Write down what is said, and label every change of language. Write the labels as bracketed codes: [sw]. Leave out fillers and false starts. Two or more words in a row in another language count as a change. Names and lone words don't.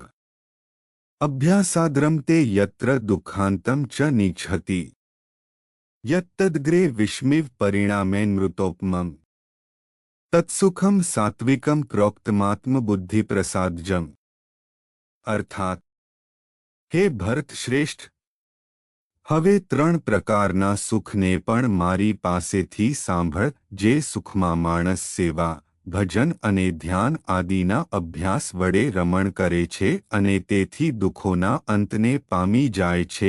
[sa] अभ्यासाद्रम ते यत्र दुःखान्तं च निच्छति। यत्तद्ग्रे विस्मिव परिणामेन्मृतोपमम्। तत्सुखम सात्विकम प्रोक्तमात्म बुद्धि प्रसादजम। अर्थात हे भरत श्रेष्ठ, [gu] હવે ત્રણ પ્રકારના સુખને પણ મારી પાસેથી સાંભળ, જે સુખમાં માણસ સેવા, ભજન અને ધ્યાન આદિના અભ્યાસ વડે રમણ કરે છે અને તેથી દુઃખોના અંતને પામી જાય છે.